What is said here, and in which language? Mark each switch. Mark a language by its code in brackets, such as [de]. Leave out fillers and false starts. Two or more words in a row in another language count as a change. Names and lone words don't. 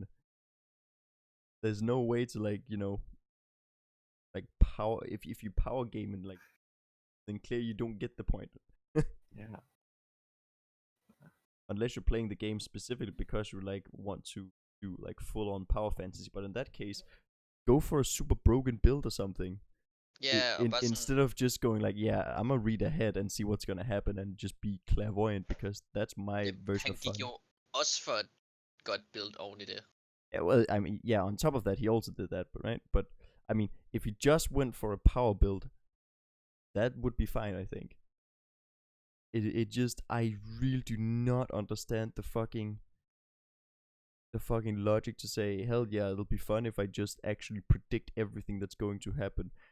[en] There's no way to, like, you know, like power. If you power game and like, then clearly you don't get the point. Yeah. Unless you're playing the game specifically because you like want to do like full on power fantasy. But in that case, go for a super broken build or something. [da] Ja, og bare sådan, [en] Instead of just going like, yeah, I'm gonna read ahead and see what's gonna happen and just be clairvoyant, because that's my version [da] han [en] of fun. [da] gik jo også for et godt build oven i det. [en] Yeah, well, I mean, yeah, on top of that, he also did that, right? But I mean, if he just went for a power build, that would be fine, I think. It just, I really do not understand the fucking logic to say, hell yeah, it'll be fun if I just actually predict everything that's going to happen.